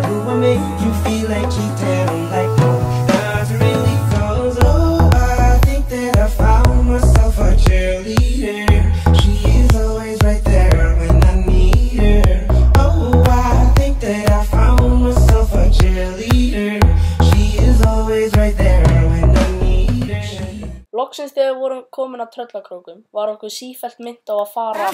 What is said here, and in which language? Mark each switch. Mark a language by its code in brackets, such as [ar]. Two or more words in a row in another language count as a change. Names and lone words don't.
[en] Do I make you feel like cheating? I'm like, no, not really, cause oh, I think that I found myself a cheerleader. She is always right there when I need her. Oh, I think that I found myself a cheerleader. She is always right there when I need her. [is] Loksins þegar við vorum komin að Tröllakrókum var okkur sífellt minnt á að fara